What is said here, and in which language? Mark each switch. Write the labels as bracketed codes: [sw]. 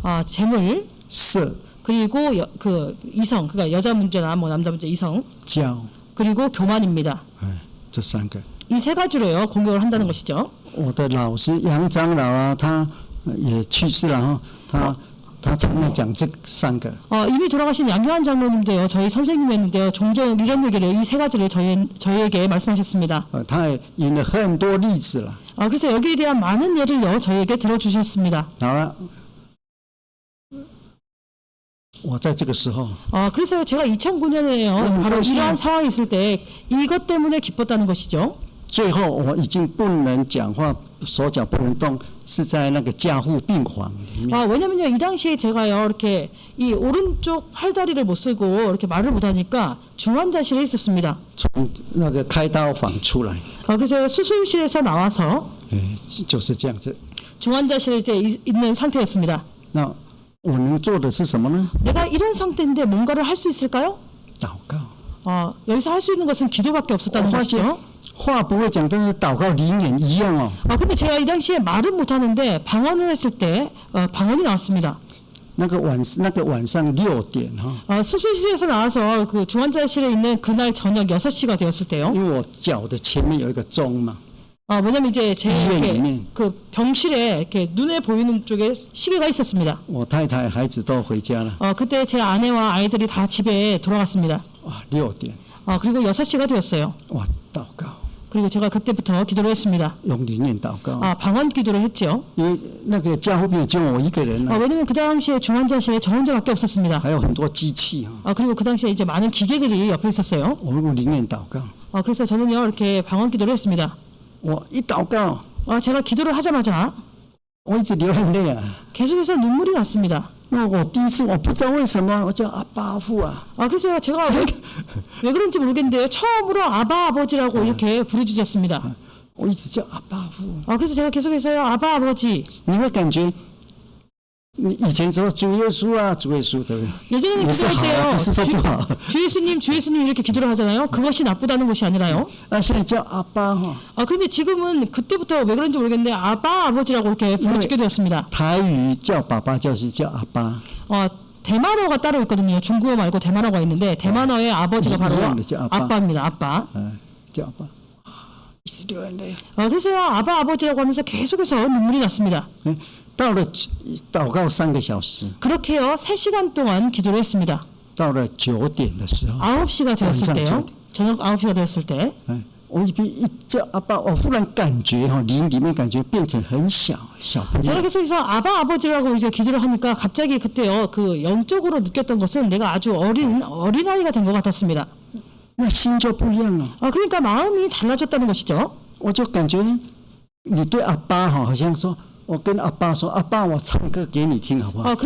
[ko] 재물 [zh] 色、 [ko] 그리고 이성, 그러니까 여자 문제나 남자 문제 이성 [zh] 骄， [ko] 그리고 교만입니다. [zh] 这3个。 [ko] 이 3가지로요 공격을 한다는 것이죠. [zh] 我的老师杨长老啊，他也去世了哈，他常常讲这3个。 [ko] 이미 돌아가신 양효한 장로님도요 저희 선생님이었는데요 종종 이런 얘기를 이 3가지를 저희에게 말씀하셨습니다. [zh] 他也引了很多例子了。 [ko] 그래서 여기에 대한 많은 예를요 저희에게 들어주셨습니다. [zh] 好了，我在这个时候， [ko] 그래서 제가 2009년에요 바로 이러한 상황이 있을 때 이것 때문에 기뻤다는 것이죠. [zh] 最后我已经不能讲话，手脚不能动，是在那个加护病房里面。 [ko] 왜냐면요 이 당시에 제가요 이렇게 이 오른쪽 팔다리를 못 쓰고 이렇게 말을 못 하니까 중환자실에 있었습니다. [zh] 从那个开刀房出来， [ko] 그래서 수술실에서 나와서 [zh] 就是这样子。 [ko] 중환자실에 이제 있는 상태였습니다. [zh] 那我能做的是什么呢？ [ko] 내가 이런 상태인데 뭔가를 할 수 있을까요? [zh] 祷告。 [ko] 여기서 할 수 있는 것은 기도밖에 없었다는 [zh] 我发现 [ko] 것이죠. [zh] 话不会讲，但是祷告灵言一样哦。 [ko] 근데 제가 이 당시에 말은 못하는데 방언을 했을 때 방언이 나왔습니다. [zh] 那个晚上6点哈， [ko] 수술실에서 나와서 그 중환자실에 있는 그날 저녁 6시가 되었을 때요. [zh] 因为我脚的前面有一个钟嘛， [ko] 왜냐면 이제 제 이렇게 이면. 그 병실에 이렇게 눈에 보이는 쪽에 시계가 있었습니다. [zh] 我太太孩子都回家了， [ko] 그때 제 아내와 아이들이 다 집에 돌아갔습니다. [zh] 哇，6点， [ko] 그리고 6시가 되었어요. [zh] 哇，祷告， [ko] 그리고 제가 그때부터 기도를 했습니다. [zh] 用灵言祷告， [ko] 방언 기도를 했죠. [zh] 因为那个加护病只有我一个人了， [ko] 왜냐면 그 당시에 중환자실에 저 혼자밖에 없었습니다. [zh] 还有很多机器哈， [ko] 그리고 그 당시에 이제 많은 기계들이 옆에 있었어요. [zh] 我用灵言祷告， [ko] 그래서 저는요 이렇게 방언 기도를 했습니다. [zh] 我一祷告， [ko] 제가 기도를 하자마자 [zh] 我一直流眼泪啊。 [ko] 계속해서 눈물이 났습니다. [zh] 那我第一次我不知道为什么我叫阿巴父啊， [ko] 그래서 제가 왜 그런지 모르겠는데요. 처음으로 아바 아버지라고 이렇게 부르짖었습니다. [zh] 我一直叫阿巴父。 [ko] 그래서 제가 계속해서요 아바 아버지. [zh] 你会感觉，你以前说主耶稣啊，主耶稣，对不对？ [ko] 예전에는 [zh] 不是 [ko] 기도할 [zh] 好啊，不是说不好。 [ko] 주 예수님 주 예수님 이렇게 기도를 하잖아요. 그것이 나쁘다는 것이 아니라요. [zh] 那现在叫阿巴哈， [ko] 그런데 지금은 그때부터 왜 그런지 모르겠는데 아바 아버지라고 이렇게 부르짖게 되었습니다. [zh] 台语叫爸爸就是叫阿巴， [ko] 대만어가 따로 있거든요. 중국어 말고 대만어가 있는데 대만어의 아버지가 바로 이름이죠, 아빠. 아빠입니다. 아빠. [zh] 叫阿巴，一直流眼泪。 [ko] 그래서 아바 아버지라고 하면서 계속해서 눈물이 났습니다. [zh] 到了祷告3个小时， [ko] 그렇게요 3시간 동안 기도를 했습니다. [zh] 到了9点的时候， [ko] 9시가 되었을 [zh] 晚上 [ko] 때요. [zh] 9点 [ko] 저녁 9시가 되었을 때 [zh] 我一叫阿爸，我忽然感觉哈，灵里面感觉变成很小朋 [ko] 제가 [zh] 友， [ko] 계속해서 아바 아버지라고 이제 기도를 하니까 갑자기 그때요 그 영적으로 느꼈던 것은 내가 아주 어린아이가 된 것 같았습니다. [zh] 那心就不一样了。 [ko] 그러니까 마음이 달라졌다는 것이죠. [zh] 我就感觉你对阿爸哈，好像说，我跟阿爸说，阿爸，我唱歌给你听好不好？